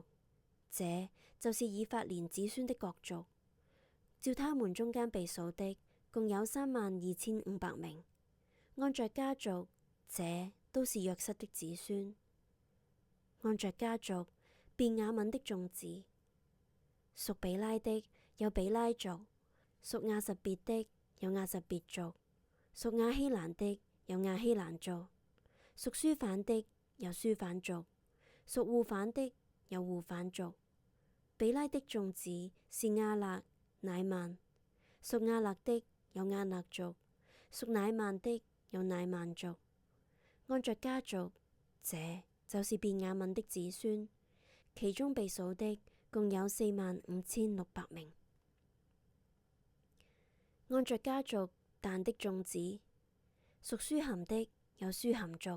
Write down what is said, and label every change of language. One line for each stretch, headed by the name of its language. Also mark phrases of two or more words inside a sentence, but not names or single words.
Chinese: 這就是以法蓮子孫的各族，照他們中間被數的，共有32500名。按着家族，這都是約瑟的子孫。按着家族，便雅憫的眾子，屬比拉的有比拉族，屬亞實別的有亞實別族，屬亞希蘭的有亞希蘭族，屬書反的有書反族，屬戶反的有戶反族。比拉的眾子是亞勒、乃曼，屬亞勒的有亞勒族，屬乃曼的有乃曼族。按着家族，這就是便雅憫的子孫，其中被數的共有45600名。按着家族，但的眾子，屬書含的有書含族。